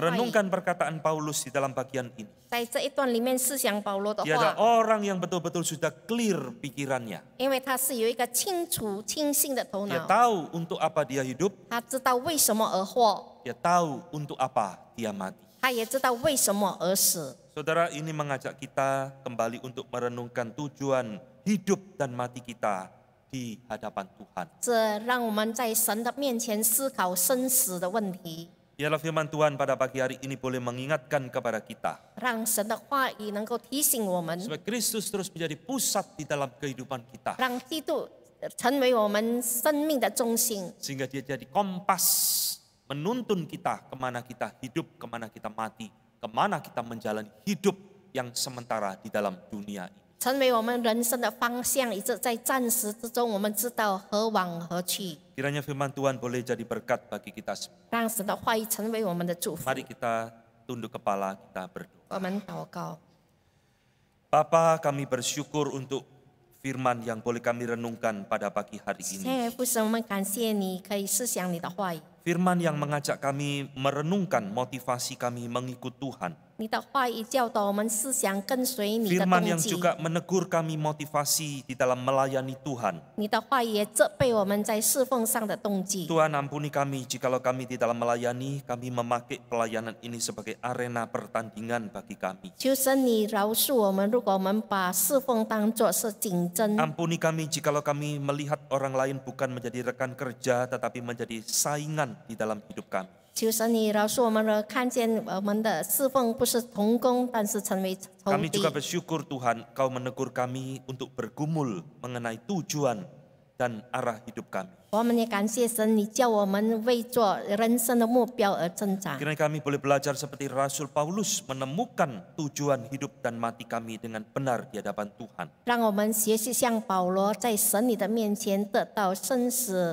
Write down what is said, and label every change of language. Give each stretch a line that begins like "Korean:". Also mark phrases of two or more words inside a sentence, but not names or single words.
Indonesian: Merenungkan perkataan Paulus di dalam bagian ini.
Chinese: 在这一段里面思想保罗的
Indonesian: Dia adalah
Chinese: 话，
Indonesian: orang yang betul-betul sudah clear pikirannya.
Chinese: 因为他是有一个清楚清醒的头
Indonesian: Dia
Chinese: 脑，
Indonesian: tahu untuk apa dia hidup,
Chinese: 他知道为什么而活，
Indonesian: dia tahu untuk apa dia mati.
Chinese: 他也知道为什么而死。
Indonesian: Saudara, ini mengajak kita kembali untuk merenungkan tujuan hidup dan mati kita di hadapan Tuhan.
Chinese: 这让我们在神的面前思考生死的问题，
Indonesian: Biarlah firman Tuhan pada pagi hari ini boleh mengingatkan kepada kita.
Chinese: 让神的话语能够提醒我们，
Indonesian: Supaya Kristus terus menjadi pusat di dalam kehidupan kita.
Chinese: 让基督成为我们生命的中心，
Indonesian: Sehingga dia jadi kompas menuntun kita kemana kita hidup, kemana kita mati, kemana kita menjalani hidup yang sementara di dalam dunia ini.
Chinese: 成为我们人生的方向，以致在暂时之中，我们知道何往何去。
Indonesian: Kiranya firman Tuhan boleh jadi berkat bagi kita semua.
Chinese: 让神的话语成为我们的祝福。
Indonesian: Mari kita tunduk kepala, kita berdoa.
Chinese: 我们祷告，
Indonesian: Bapa, kami bersyukur untuk firman yang boleh kami renungkan pada pagi hari
Chinese: 亲
Indonesian: ini.
Chinese: 爱的父神，我们感谢你可以思想你的话语，
Indonesian: Firman yang mengajak kami merenungkan motivasi kami mengikut Tuhan.
Chinese: 你的话语教导我们思想跟随你的
Indonesian: Firman
Chinese: 动
Indonesian: yang
Chinese: 机，
Indonesian: juga menegur kami motivasi di dalam melayani Tuhan.
Chinese: 你的话语也责备我们在侍奉上的动机。
Indonesian: Tuhan ampuni kami jikalau kami di dalam melayani, kami memakai pelayanan ini sebagai arena pertandingan bagi kami.
Chinese: 求神你饶恕我们，如果我们把侍奉当作是竞争，
Indonesian: Ampuni kami jikalau kami melihat orang lain bukan menjadi rekan kerja tetapi menjadi saingan di dalam hidup kami.
Chinese: 求神你饶恕我们了，看见我们的侍奉不是同工，但是成为仇
Indonesian: Kami
Chinese: 敌
Indonesian: juga。bersyukur Tuhan, Kau menegur kami untuk bergumul mengenai tujuan dan arah hidup kami.
Chinese: 我们也感谢神，你叫我们为做人生的目标而挣扎。
Indonesian: Kiranya kami boleh belajar seperti Rasul Paulus menemukan tujuan hidup dan mati kami dengan benar di hadapan Tuhan.
Chinese: 让我们学习像保罗在神你的面前得到生死